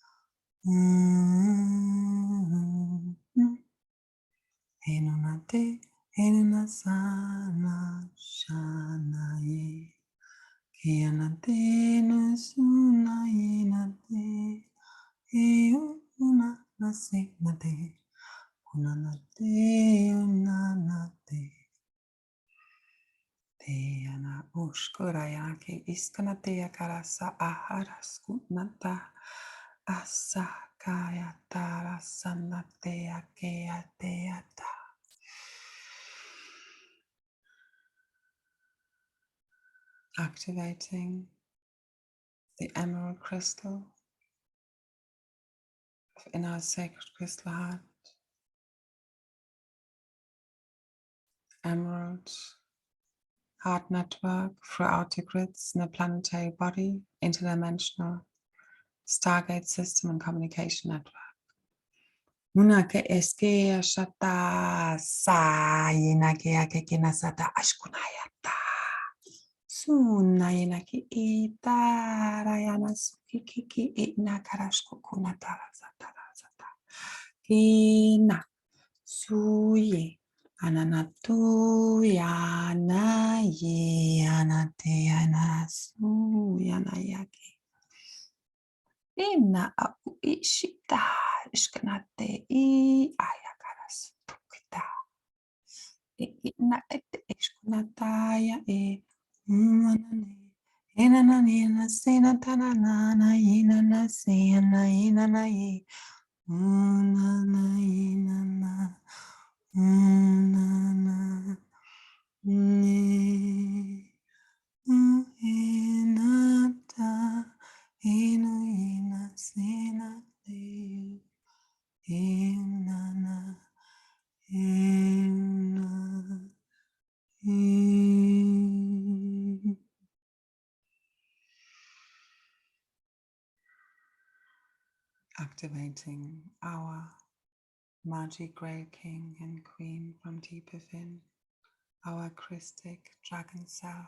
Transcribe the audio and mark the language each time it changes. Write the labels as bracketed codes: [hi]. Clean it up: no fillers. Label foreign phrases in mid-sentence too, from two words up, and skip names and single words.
[en] Enonate, enonasana, shana ye. Kianate no suna yenate, una nase nate, unanate, unanate. Te ana ushkura yanake iskanate yakarasa aharaskunata asakaya tara sanate yakeateata. Activating the emerald crystal in our sacred crystal heart. Emerald heart network throughout the grids in the planetary body, interdimensional stargate system and communication network. Muna ke eske shata sa yina ke akekina sata ashkunayata. Sunayina ki ita rayana sukiki ina karashko kunatara satara sata. Kina suye ananatu yana ye anate anasu yana yake. Ina aku ishita ishkanate I ayakaras tukita. Ina ete ishkunataya manane. Enanani na sena tanana inana sena inana ye. Unana inana. Unana ne. Inata. Inu ina sena te. Inana. Inana. Activating our magic grey king and queen from deep within, our Christic dragon self.